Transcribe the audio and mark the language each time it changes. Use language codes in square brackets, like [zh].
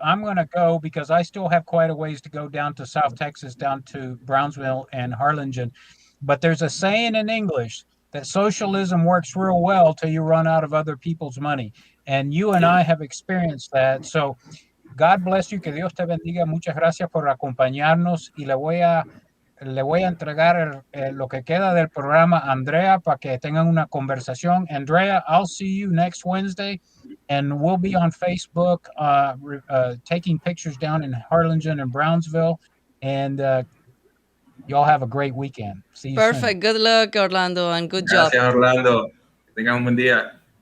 [en] I'm gonna go because I still have quite a ways to go down to South Texas, down to Brownsville and Harlingen. But there's a saying in English that socialism works real well till you run out of other people's money, and you and I have experienced that. So God bless you, [es] que Dios te bendiga. Muchas gracias por acompañarnos y le voy a entregar lo que queda del programa a Andrea para que tengan una conversación. [en] Andrea, I'll see you next Wednesday, and we'll be on Facebook taking pictures down in Harlingen and Brownsville. And y'all have a great weekend. See you soon. Perfect. Good luck, Orlando, and good job. [es] Gracias, Orlando. Que tengan un buen día.